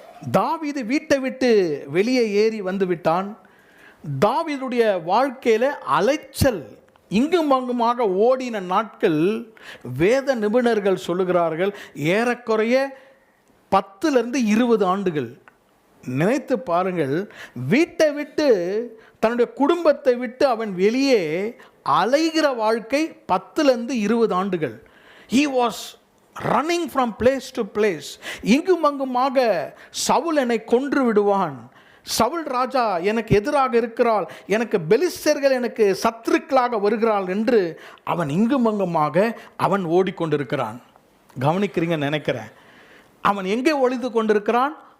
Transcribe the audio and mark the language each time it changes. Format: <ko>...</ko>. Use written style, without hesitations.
<ta>தாவீது வீட்டை விட்டு வெளியே ஏறி வந்து விட்டான். தாவீதுடைய வாழ்க்கையில் அலைச்சல் இங்கும் அங்குமாக ஓடின நாட்கள் வேத நிபுணர்கள் சொல்லுகிறார்கள் ஏறக்குறைய 10 20 ஆண்டுகள். நினைத்து பாருங்கள், வீட்டை விட்டு தன்னுடைய குடும்பத்தை விட்டு அவன் வெளியே அலைகிற வாழ்க்கை 10 20 ஆண்டுகள்.</ta> <en>he was running from place to place.</en> <ta>இங்கும் அங்குமாக சவுல் என்னை கொன்று விடுவான், சவுல் ராஜா எனக்கு எதிராக இருக்கிறாள், எனக்கு பெலிஸ்தர்கள் எனக்கு சத்துருக்களாக வருகிறாள் என்று அவன் இங்கும் அங்குமாக அவன் ஓடிக்கொண்டிருக்கிறான். கவனிக்கிறீங்க நினைக்கிறேன். அவன் எங்கே ஒளிந்து கொண்டிருக்கிறான்?</ta>